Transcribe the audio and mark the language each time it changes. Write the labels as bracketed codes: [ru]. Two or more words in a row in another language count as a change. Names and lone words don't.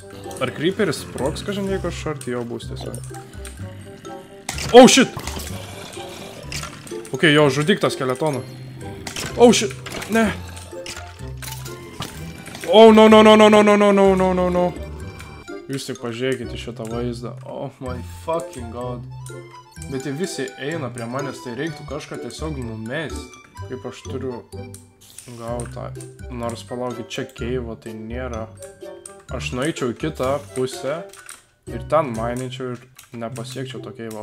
[lt] Ar creeperis sprogs, kažin, jeigu aš arti jo bus tiesiog. [en] Oh shit! [lt] Ok, jo, žudyk tą skeletoną. [en] Oh shit, ne. Oh, no. [lt] Jūs tik pažiūrėkite šitą vaizdą. [en] Oh my fucking god. [lt] Bet jie visi eina prie manęs, tai reiktų kažką tiesiog numesti. Kaip aš turiu gautą. Nors palaukit, čia keivo tai nėra. Aš nueičiau į kitą pusę ir ten mainyčiau ir nepasiekčiau to keivo.